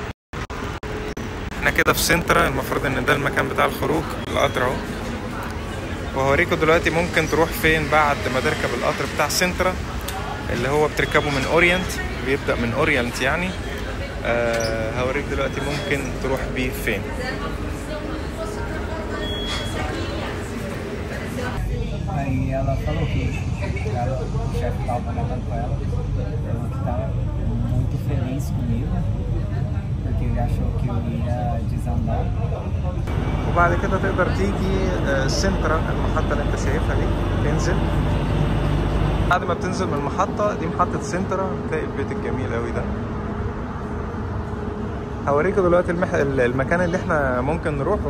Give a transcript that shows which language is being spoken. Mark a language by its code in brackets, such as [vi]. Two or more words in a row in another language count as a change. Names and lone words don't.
[ar] احنا كده في سنترا، المفروض ان ده المكان بتاع الخروج. القطر اهو، وهوريكم دلوقتي ممكن تروح فين بعد ما تركب القطر بتاع سنترا اللي هو بتركبه من اورينت، بيبدأ من اورينت يعني. هوريك دلوقتي ممكن تروح بيه فين. [pt] Aí ela falou que o chefe estava falando com ela, falou que estava muito feliz comigo, porque ele achou que eu ia desandar. [ar] وبعد كده تقدر تيجي سنترا، المحطة اللي انت شايفها دي، تنزل. بعد ما بتنزل من المحطة دي محطة سنترا، تلاقي البيت الجميل قوي ده. هوريكم دلوقتي المكان اللي احنا ممكن نروحه.